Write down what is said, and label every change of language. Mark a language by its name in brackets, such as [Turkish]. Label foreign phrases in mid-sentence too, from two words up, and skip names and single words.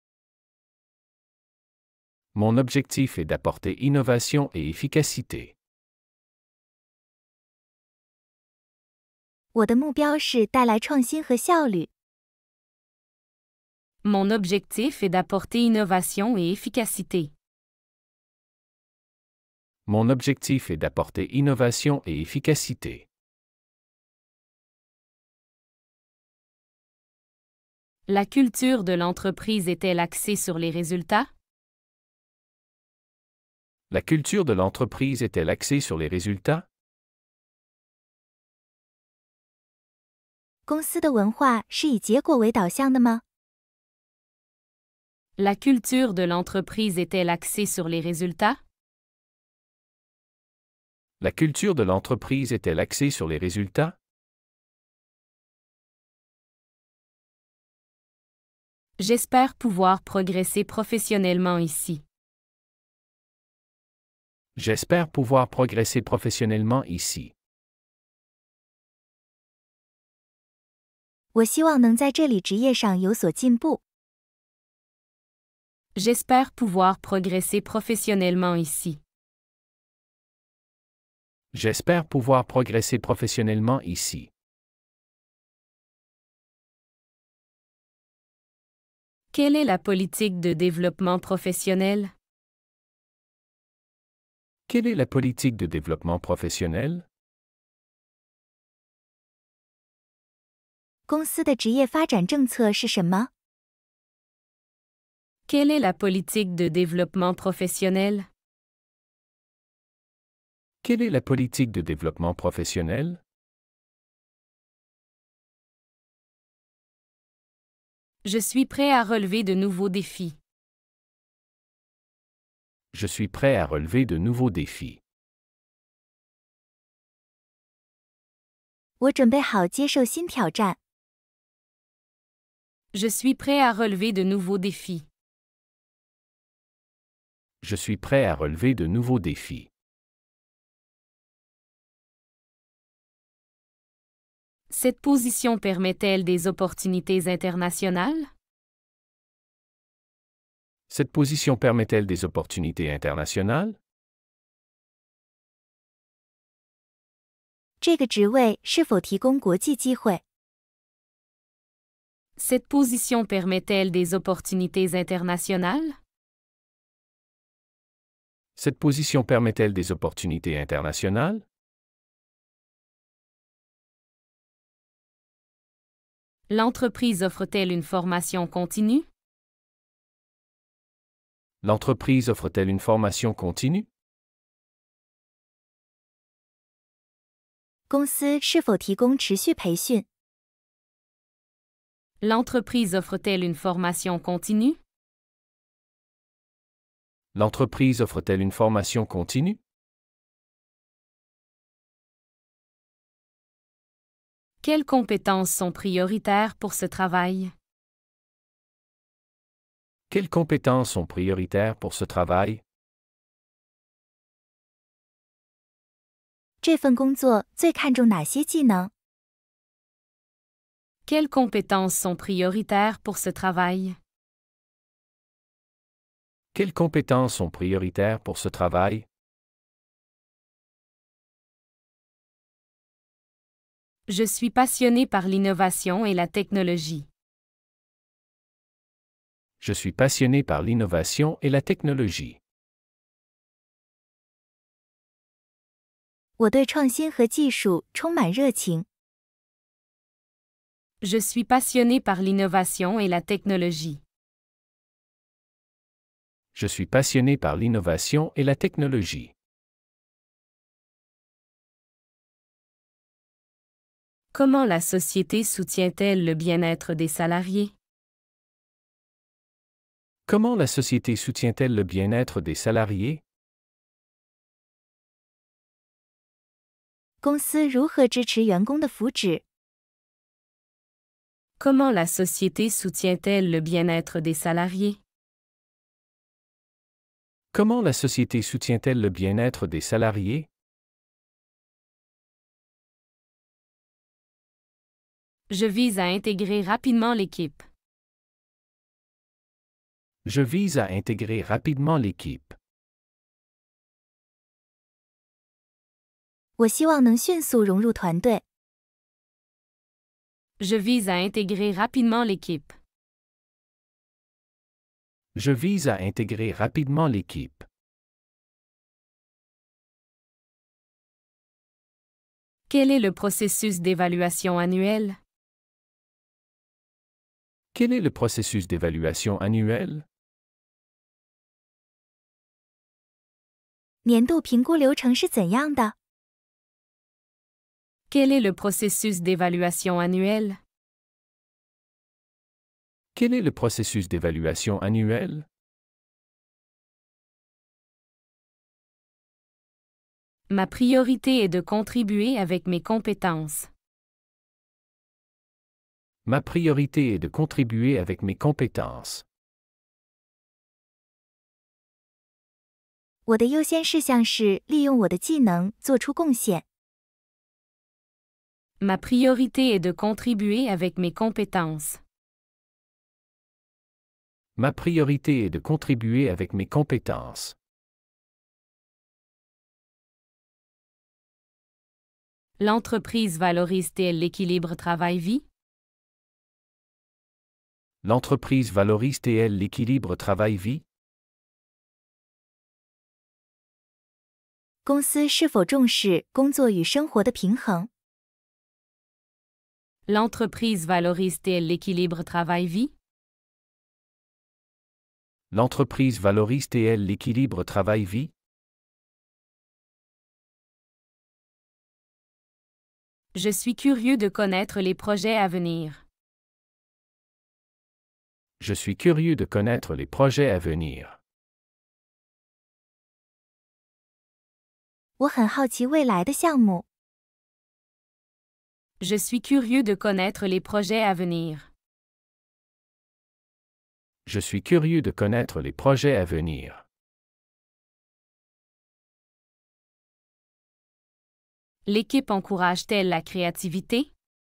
[French] Mon objectif est d'apporter innovation et efficacité. [Chinese] 我的目标是带来创新和效率。 [French] Mon objectif est d'apporter innovation et efficacité. Mon objectif est d'apporter innovation et efficacité. La culture de l'entreprise est-elle axée sur les résultats? La culture de l'entreprise est-elle axée sur les résultats? [Chinese] 公司的文化是以结果为导向的吗？ [French] La culture de l'entreprise est-elle axée sur les résultats? La culture de l'entreprise est-elle axée sur les résultats? J'espère pouvoir progresser professionnellement ici. J'espère pouvoir progresser professionnellement ici. [Chinese] 我希望能在这里职业上有所进步。 [French] J'espère pouvoir progresser professionnellement ici. J'espère pouvoir progresser professionnellement ici. Quelle est la politique de développement professionnel? Quelle est la politique de développement professionnel? [Chinese] 公司的职业发展政策是什么？ [French] Quelle est la politique de développement professionnel? Quelle est la politique de développement professionnel? Je suis prêt à relever de nouveaux défis. Je suis prêt à relever de nouveaux défis. [Chinese] 我准备好接受新挑战。 [French] Je suis prêt à relever de nouveaux défis. Je suis prêt à relever de nouveaux défis. Cette position permet-elle des opportunités internationales? Cette position permet-elle des opportunités internationales? [Chinese] 这个职位是否提供国际机会？ [French] Cette position permet-elle des opportunités internationales? Cette position permet-elle des opportunités internationales? L'entreprise offre-t-elle une formation continue? L'entreprise offre-t-elle une formation continue? [Chinese] 公司是否提供持续培训？ [French] L'entreprise offre-t-elle une formation continue? L'entreprise offre-t-elle une formation continue? Quelles compétences sont prioritaires pour ce travail? Quelles compétences sont prioritaires pour ce travail? [Chinese] 这份工作最看重哪些技能？ [French] Quelles compétences sont prioritaires pour ce travail? Quelles compétences sont prioritaires pour ce travail? Je suis passionné par l'innovation et la technologie. Je suis passionné par l'innovation et la technologie. [Chinese] 我对创新和技术充满热情。 [French] Je suis passionné par l'innovation et la technologie. Je suis passionné par l'innovation et la technologie. Comment la société soutient-elle le bien-être des salariés? Comment la société soutient-elle le bien-être des salariés? [Chinese] 公司如何支持员工的福祉？ [French] Comment la société soutient-elle le bien-être des salariés? Comment la société soutient-elle le bien-être des salariés? Je vise à intégrer rapidement l'équipe. Je vise à intégrer rapidement l'équipe. [Chinese] 我希望能迅速融入团队。 [French] Je vise à intégrer rapidement l'équipe. Je vise à intégrer rapidement l'équipe. Quel est le processus d'évaluation annuel? Quel est le processus d'évaluation annuel? [Chinese] 年度评估流程是怎样的？ [French] Quel est le processus d'évaluation annuel? Quel est le processus d'évaluation annuel? Ma priorité est de contribuer avec mes compétences. Ma priorité est de contribuer avec mes compétences. [Chinese] 我的优先事项是利用我的技能做出贡献。 [French] Ma priorité est de contribuer avec mes compétences. Ma priorité est de contribuer avec mes compétences. L'entreprise valorise-t-elle l'équilibre travail-vie? L'entreprise valorise-t-elle l'équilibre travail-vie? [Chinese] 公司是否重视工作与生活的平衡？ [French] L'entreprise valorise-t-elle l'équilibre travail-vie? L'entreprise valorise-t-elle l'équilibre travail-vie? Je suis curieux de connaître les projets à venir. Je suis curieux de connaître les projets à venir. [Chinese] 我很好奇未来的项目。 [French] Je suis curieux de connaître les projets à venir. Je suis curieux de connaître les projets à venir. L'équipe encourage-t-elle la créativité?